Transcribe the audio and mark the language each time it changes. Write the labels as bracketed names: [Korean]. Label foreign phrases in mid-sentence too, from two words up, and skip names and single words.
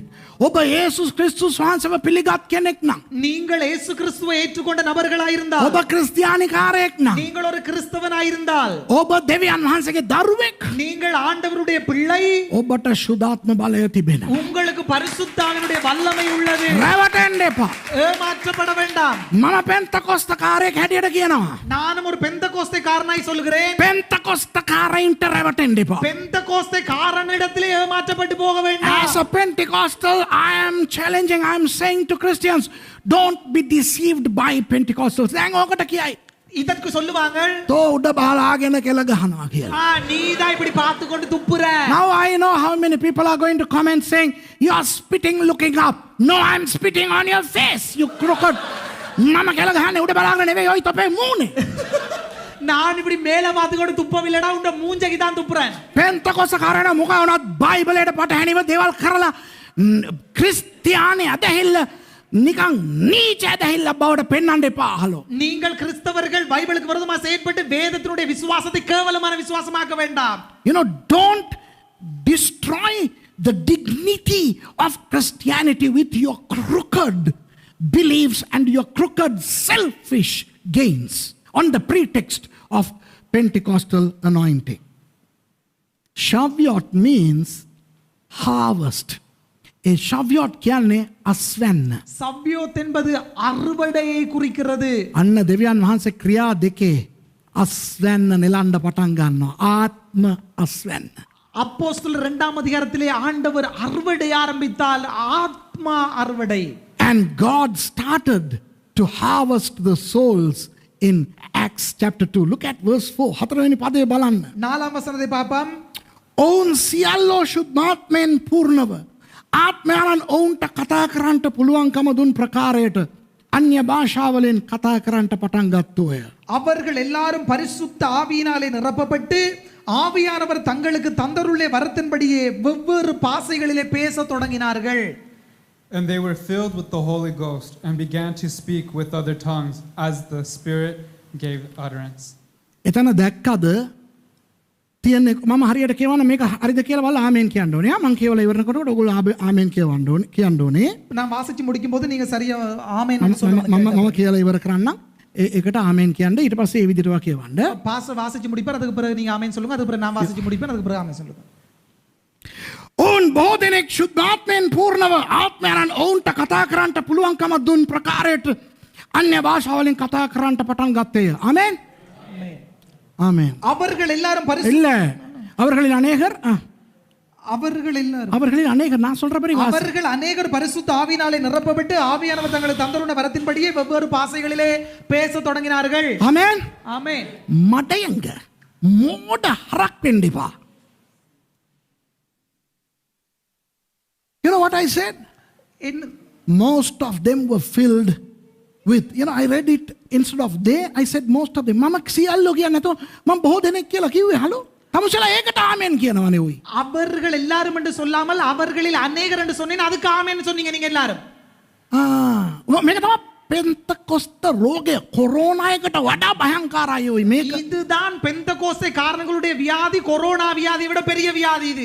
[Sinhala] ඔබ යේසුස් ක්‍රිස්තුස් වහන්සේව පිළිගත් කෙනෙක් නම්, [Tamil] நீங்கள் இயேசு கிறிஸ்துவை ஏற்றுக்கொண்ட நபர்களாய் இருந்தால், [Sinhala] ඔබ ක්‍රිස්තියානිකාරයෙක් නම්, [Tamil] நீங்கள் ஒரு கிறிஸ்தவனாய் இருந்தால், [Sinhala] ඔබ දෙවියන් වහන්සේගේ දරුවෙක්, [Tamil] நீங்கள் ஆண்டவருடைய பிள்ளை, [Sinhala] ඔබට ශුද්ධාත්ම බලය තිබෙනවා. [Tamil] உங்களுக்கு பரிசுத்த ஆவியினுடைய வல்லமை உள்ளது. [Sinhala] රැවටෙන්න එපා. [Tamil] ஏமாற்றப்பட வேண்டாம். [Sinhala] මම පෙන්තකොස්තකාරයෙක් හැටියට කියනවා. [Tamil] நானும் ஒரு பெந்தகோஸ்தை காரனாய் சொல்கிறேன். [Sinhala] පෙන්තකොස්තකාරයින්ට රැවටෙන්න එපා. [Tamil] பெந்தகோஸ்தை காரனிடத்திலே ஏமாற்றப்பட்டு போக வேண்டாம். [English] As a Pentecostal, I am challenging, I am saying to Christians, don't be deceived by Pentecostals. [Sinhala] දැන් ඕකට කියයි. [Tamil] இதற்கு சொல்லுவாங்க, [Sinhala] තෝ උඩ බහලාගෙන කෙල ගහනවා කියලා. [Tamil] நீதான் இப்படி பார்த்து கொண்டு துப்புற. [English] Now I know how many people are going to comment saying, you are spitting looking up. No, I am spitting on your face, you crooked. [Sinhala] මම කෙල ගහන්නේ උඩ බලාගෙන නෙවෙයි, ඔය තොපේ මූණේ. [Tamil] நான் இப்படி மேல பார்த்து கொண்டு துப்பவில்லடா, உண்ட மூஞ்சைக்கு தான் துப்புறேன். [Sinhala] පෙන්තකොස්තකාරයන මොකක් වුණත් බයිබලයට පටහැනිව දේවල් කරලා ක්‍රිස්තියානි අදහිල්ල නිකන් නීච ඇදහිල්ල බවට පෙන්වන්න එපා අහලෝ. [Tamil] நீங்கள் கிறிஸ்தவர்கள் பைபிளுக்கு விரோதமா செயல்பட்டு வேதத்தினுடைய விசுவாசத்தை கேவலமான விசுவாசமாக்க வேண்டாம். [English] You know, don't destroy the dignity of Christianity with your crooked beliefs and your crooked selfish gains on the pretext of Pentecostal anointing. Shavuot means harvest. [Sinhala] A Shavuot කියන්නේ අස්වැන්න. [Tamil] சவ்யோத் என்பது அறுவடையை குறிக்கிறது. [Sinhala] අන්න දෙවියන් වහන්සේ ක්‍රියා දෙකේ අස්වැන්න නෙලන්න පටන් ගන්නවා. ආත්ම අස්වැන්න. [Tamil] அப்போஸ்தலர் 2ஆம் அதிகாரத்திலே ஆண்டவர் அறுவடை ஆரம்பித்தால் ஆத்மா அறுவடை. [English] And God started to harvest the souls in Acts chapter 2. Look at verse 4. [Sinhala] 4 වෙනි පදේ බලන්න. 4ාம் වසනයේ පාපම් ඔවුන් සියල්ලෝ ශුද්ධාත්මයෙන් පූර්ණව ආත්මයන් ඔවුන්ට කතා කරන්නට පුළුවන්කම දුන් ප්‍රකාරයට අන්‍ය භාෂාවලින් කතා කරන්නට පටන් ගත්තෝය. [Tamil] அவர்கள் எல்லாரும் பரிசுத்த ஆவியினாலே நிரப்பப்பட்டு ஆவியானவர் தங்களுக்கு தந்தருளே வரத்தின்படியே வெவ்வேறு பாஷைகளிலே பேசத் தொடங்கினார்கள். [English] And they were filled with the Holy Ghost and began to speak with other tongues as the Spirit gave utterance. [Sinhala] එතන දැක්කද තියන්නේ මම හරියට කියවන මේක හරිද කියලා බලලා ආමෙන් කියන්න ඕනේ. මම කියවලා ඉවරනකොට ඔයගොල්ලෝ ආමෙන් කියන්න ඕනේ. [Tamil] நான் வாசிச்சு முடிக்கும் போது நீங்க சரியா ஆமென் [Sinhala] මම කියලා ඉවර කරන්න. ඒකට ආමෙන් කියන්න. ඊට පස්සේ මේ විදිහට කියවන්න. [Tamil] பாஸ்டர் வாசிச்சு முடிப்பார், அதுக்கு பிறகு நீங்க ஆமென் சொல்லுங்க, அதுக்கு பிறகு நான் வாசிச்சு முடிப்பேன், அதுக்கு பிறகு ஆமென் சொல்லுங்க. [Sinhala] ඔවුන් බොහෝ දෙනෙක් ශුද්ධාත්මයෙන් පූර්ණව ආත්මයන් ඔවුන්ට කතා කරන්නට පුළුවන්කම දුන් ප්‍රකාරයට අන්‍ය භාෂාවලින් කතා කරන්නට පටන් ගත්තේය. ආමෙන්. [Tamil] ஆமென். அவர்கள் எல்லாரும் இல்ல அவர்களில் அநேகர் அவர்களில் அநேகர் நான் சொல்றபடி அவர்கள் அநேகர் பரிசுத்த ஆவியினாலே நிரப்பப்பட்டு ஆவியானவர் தங்களுக்கு தந்தருள வரத்தின்படியே வெவ்வேறு பாஷைகளிலே பேசத் தொடங்கினார்கள். ஆமென். ஆமென். [Sinhala] මඩයංග මෝඩ හරක් වෙන්න එපා. [English] You know what I said? Most of them were filled with, you know, I read it instead of they, I said most of them. [Sinhala] මම සියල්ලෝ කියන්නේ නැතෝ මම බොහෝ දෙනෙක් කියලා කිව්වේ. හලෝ තමුසලා ඒකට ආමෙන් කියනවනේ උයි. [Tamil] அவர்கள் எல்லாரும் என்று சொல்லாமல் அவர்களில் அநேகர் என்று சொன்னேன், அதுக்கு ஆமென் சொன்னீங்க நீங்க எல்லாரும். [Sinhala] මේක තමයි පෙන්තකොස්ත රෝගය කොරෝනා එකට වඩා භයංකාරයි උයි මේක. [Tamil] இதுதான் பெந்தகோஸ்தே காரணங்களுடைய வியாதி, கொரோனா வியாதியை விட பெரிய வியாதி இது.